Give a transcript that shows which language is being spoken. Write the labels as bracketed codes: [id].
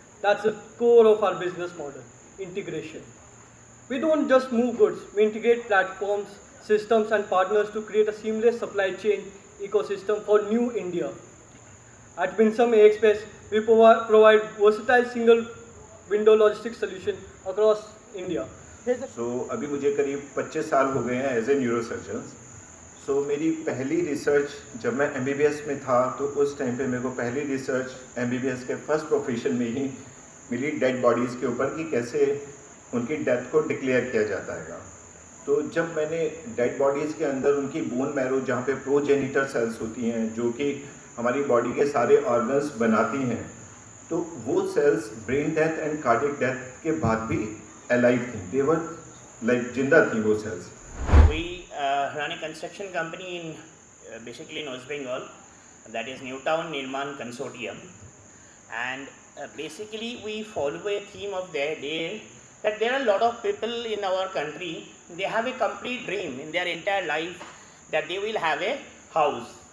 [en] That's the core of our business model, integration. We don't just move goods, we integrate platforms, systems and partners to create a seamless supply chain ecosystem for new India. At Winsome A Express, we provide versatile single window logistics solution across India. [hi] अभी मुझे करीब 25 साल हो गए हैं [en] As a neurosurgeon. [hi] मेरी पहली research जब मैं MBBS में था तो उस टाइम पे मेरे को पहली रिसर्च MBBS के फर्स्ट प्रोफेशन में ही मिली डेड बॉडीज़ के ऊपर कि कैसे उनकी डेथ को डिक्लेयर किया जाता है. तो जब मैंने डेड बॉडीज़ के अंदर उनकी बोन मैरो जहाँ पे प्रोजेनिटर सेल्स होती हैं जो कि हमारी बॉडी के सारे ऑर्गन्स बनाती हैं, तो वो sales brain death and cardiac death के बाद भी अलाइव थी. [en] they were like [hi] जिंदा थी वो sales. [en] We run a construction company in basically in West Bengal, that is Newtown Nirman Consortium, and basically we follow a theme of their day that there are a lot of people in our country, they have a complete dream in their entire life that they will have a house.